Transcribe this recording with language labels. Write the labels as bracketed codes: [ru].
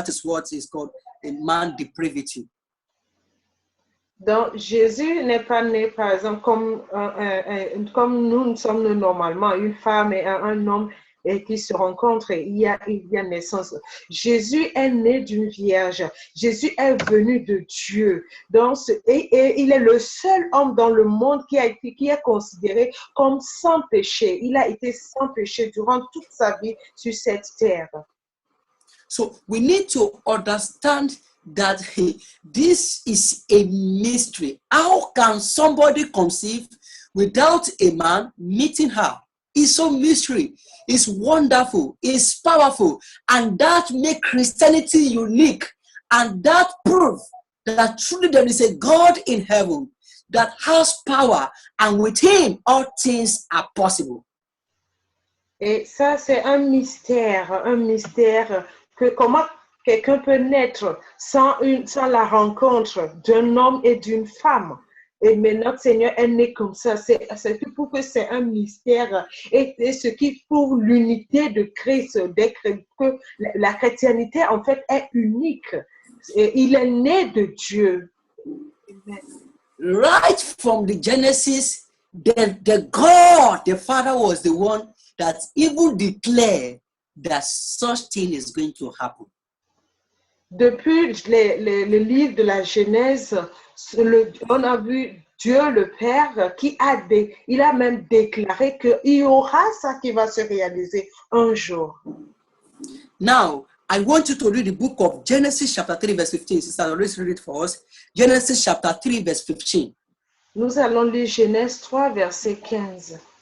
[en] That is what is called a man depravity. [fr] Donc, Jésus n'est pas né, par exemple, comme nous sommes normalement, une femme et un homme qui se rencontrent et il y a naissance. Jésus est né d'une vierge. Jésus est venu de Dieu. Donc, et il est le seul homme dans le monde qui est considéré comme sans péché. Il a été sans péché durant toute sa vie sur cette terre. [en] So we need to understand that this is a mystery. How can somebody conceive without a man meeting her? It's so mystery. It's wonderful. It's powerful. And that makes Christianity unique. And that proves that truly there is a God in heaven that has power. And with him, all things are possible. [fr] Et ça, c'est un mystère que comment quelqu'un peut naître sans la rencontre d'un homme et d'une femme. Mais notre Seigneur est né comme ça. C'est pour que c'est un mystère et ce qui prouve l'unité de Christ, que la chrétienté en fait est unique. Et il est né de Dieu. [en] Right from the Genesis, the God, the Father was the one that even declare that such thing is going to happen. [fr] Depuis le livre de la Genèse, on a vu Dieu le Père il a même déclaré qu'il y aura ça qui va se réaliser un jour. [en] Now, I want you to read the book of Genesis chapter 3 verse 15. Sister, always read it for us. Genesis chapter 3 verse 15. [fr] Nous allons lire Genèse 3 verset 15.